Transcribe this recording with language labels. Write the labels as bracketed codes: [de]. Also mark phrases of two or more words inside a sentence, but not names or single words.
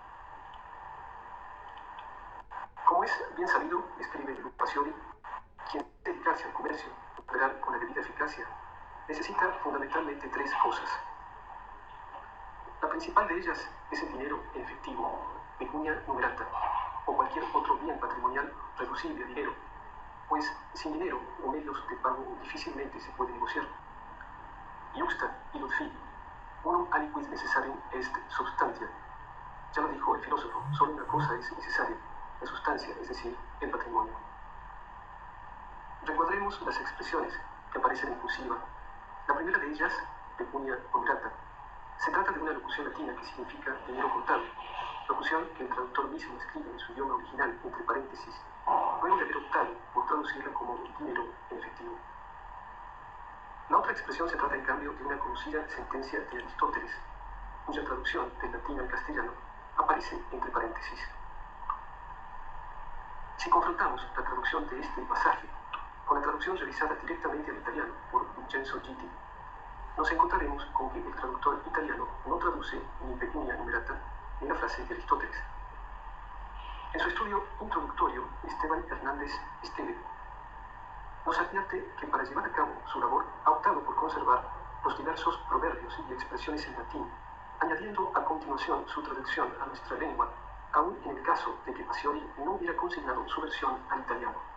[es] Como es bien sabido, escribe Luca Pacioli, quien quiere dedicarse al comercio, operar con la debida eficacia, necesita fundamentalmente tres cosas. La principal de ellas es el dinero en efectivo, [la] pecunia numerata, [es] o cualquier otro bien patrimonial reducible a dinero, pues sin dinero o medios de pago difícilmente se puede negociar. [la] Iusta illud fi, unum aliquid necessarium est substantia. [es] Ya lo dijo el filósofo, solo una cosa es necesaria, la sustancia, es decir, el patrimonio. Recuadremos las expresiones que aparecen en cursiva. La primera de ellas, [la] pecunia numerata, [es] se trata de una locución latina que significa dinero contado, locución que el traductor mismo escribe en su idioma original entre paréntesis, luego de haber optado por traducirla como dinero en efectivo. La otra expresión se trata en cambio de una conocida sentencia de Aristóteles, cuya traducción del latín al castellano aparece entre paréntesis. Si confrontamos la traducción de este pasaje con la traducción realizada directamente al italiano por Vincenzo Gitti, nos encontraremos con que el traductor italiano no traduce ni [la] pecunia numerata [es] ni la frase de Aristóteles. En su estudio introductorio, Esteban Hernández Esteve nos advierte que para llevar a cabo su labor ha optado por conservar los diversos proverbios y expresiones en latín, añadiendo a continuación su traducción a nuestra lengua, aun en el caso de que Pacioli no hubiera consignado su versión al italiano.